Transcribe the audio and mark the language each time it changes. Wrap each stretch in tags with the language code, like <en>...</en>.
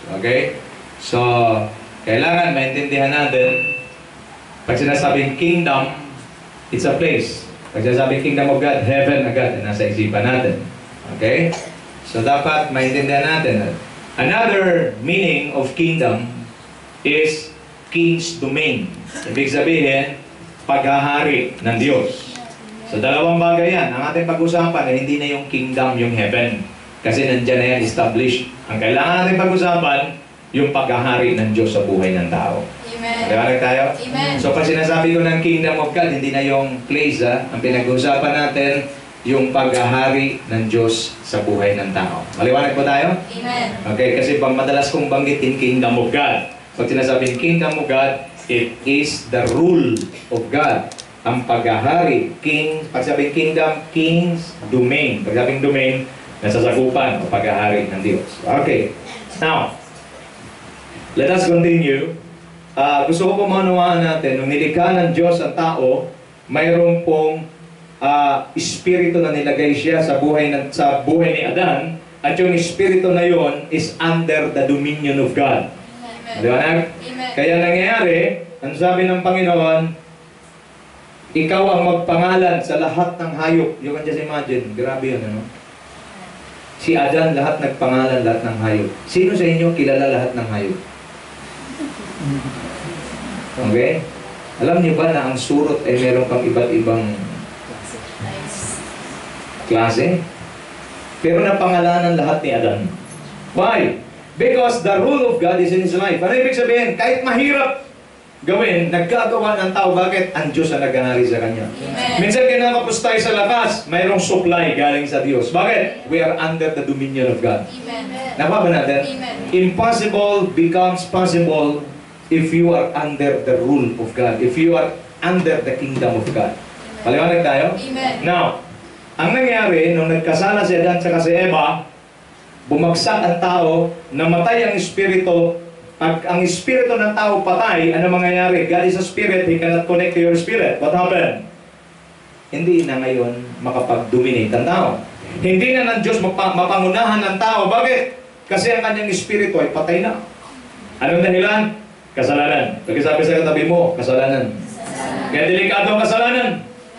<tl>Okay? So, kailangan maintindihan natin, pag sinasabing kingdom,</tl> <en>it's a place.</en> <tl>Pag sinasabing kingdom of God, heaven agad, nasa isipan natin. Okay? So, dapat maintindihan natin.</tl> <en>Another meaning of kingdom is king's domain.</en> <tl>Ibig sabihin, paghahari ng Diyos. So, dalawang bagay yan. Ang ating pag-usapan ay hindi na yung kingdom, yung heaven. Kasi nandyan na yan established. Ang kailangan natin pag-usapan, yung paghahari ng Diyos sa buhay ng tao. Amen. Maliwanag tayo? Amen. So, pag sinasabi ko ng kingdom of God, hindi na yung place, Ang pinag-uusapan natin, yung paghahari ng Diyos sa buhay ng tao. Maliwanag po tayo? Amen. Okay, kasi madalas kong banggitin kingdom of God. Pag sinasabing</tl> <en>kingdom of God, it is the rule of God.</en> <tl>Ang paghahari, king, pag sabing kingdom, king's domain. Pag sabing domain, nasasagupan o paghahari ng Diyos. Okay.</tl> <en>Now, let us continue.</en> <tl>Gusto ko po maunawaan natin, nung nilikha ng Diyos ang tao, mayroon pong espiritu na nilagay siya sa buhay ni Adan, at yung espiritu na yon</tl> <en>is under the dominion of God.</en> <tl>Maliwanag? Kaya nangyayari, ang sabi ng Panginoon, ikaw ang magpangalan sa lahat ng hayop.</tl> <en>You can just imagine,</en> <tl>grabe yun, ano? Si Adan, lahat nagpangalan, lahat ng hayop. Sino sa inyo kilala lahat ng hayop? Okay? Alam niyo ba na ang surot ay meron pang iba't ibang klase? Pero napangalanan lahat ni Adan.</tl> <en>Why? Because the rule of God is in his life.</en> <tl>Ano ibig sabihin? Kahit mahirap gawin, nagkagawa ng tao. Bakit? Ang Diyos ang nag-ahari sa kanya. Amen. Minsan kinakapos tayo sa lakas, mayroong supply galing sa Diyos. Bakit?</tl> <en>We are under the dominion of God.</en> <tl>Amen. Nakuha ba natin? Amen.</tl> <en>Impossible becomes possible if you are under the rule of God. If you are under the kingdom of God.</en> <tl>Paliwanag tayo? Amen. Now, ang nangyari, nung nagkasala si Adan at si Eva, bumagsak ang tao, namatay ang espiritu. Pag ang espiritu ng tao patay, ano mangyayari?</tl> <en>God is a spirit, He cannot connect to your spirit. What happened?</en> <tl>Hindi na ngayon makapag-dominate ang tao. Hindi na ng Diyos mapangunahan ng tao. Bakit? Kasi ang kanyang espiritu ay patay na. Anong dahilan? Kasalanan. Pagkasabi sa katabi mo, kasalanan. Kaya delikado ang kasalanan.</tl>